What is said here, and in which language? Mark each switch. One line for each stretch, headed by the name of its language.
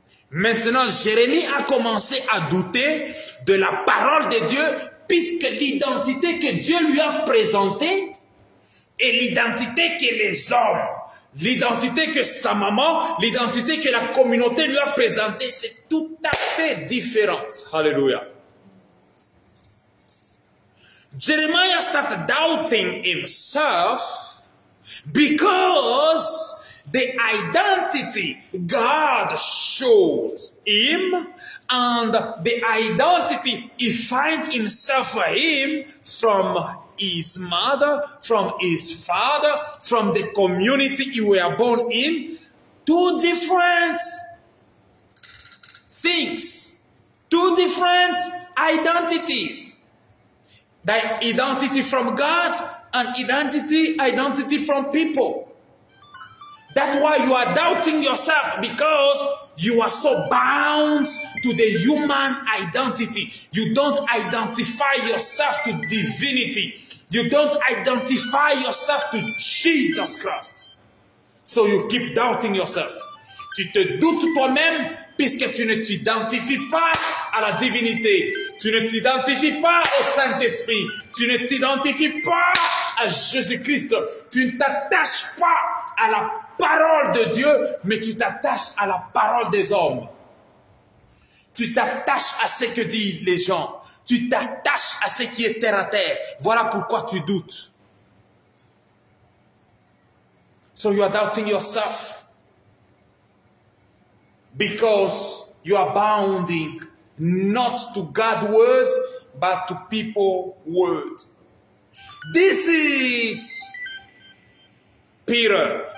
French: Maintenant, Jérémie a commencé à douter de la parole de Dieu, puisque l'identité que Dieu lui a présentée et l'identité que les hommes, l'identité que sa maman, l'identité que la communauté lui a présentée, c'est tout à fait différent. Hallelujah.
English: Jeremiah started doubting himself because the identity God shows him and the identity he finds himself for him from his mother, from his father, from the community he were born in, two different things, two different identities. The identity from God and identity from people. That's why you are doubting yourself, because you are so bound to the human identity. You don't identify yourself to divinity. You don't identify yourself to Jesus Christ. So you keep doubting yourself.
French: Tu te doutes toi-même puisque tu ne t'identifies pas à la divinité. Tu ne t'identifies pas au Saint-Esprit. Tu ne t'identifies pas à Jésus-Christ. Tu ne t'attaches pas à la parole de Dieu, mais tu t'attaches à la parole des hommes. Tu t'attaches à ce que disent les gens. Tu t'attaches à ce qui est terre à terre. Voilà pourquoi tu doutes.
English: So you are doubting yourself. Because you are bounding not to God's word, but to people's word. This is Peter.